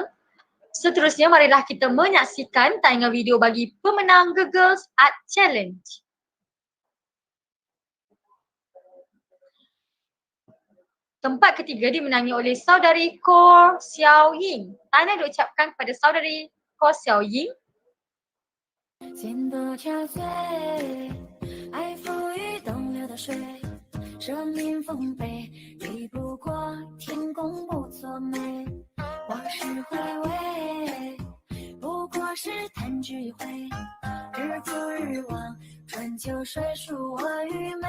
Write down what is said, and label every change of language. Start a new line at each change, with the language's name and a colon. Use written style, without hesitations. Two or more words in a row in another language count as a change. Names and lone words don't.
Malay: Seterusnya, marilah kita menyaksikan tayangan video bagi pemenang The Girls Art Challenge. Tempat ketiga dimenangi oleh saudari Ko Xiao Ying. Tahniah diucapkan kepada saudari Ko Xiao Ying.
Chinese: 心多憔悴，爱浮于东流的水，生命丰沛，抵不过天公不作美。往事回味，不过是弹指一挥，日复日望，春秋水书我与美。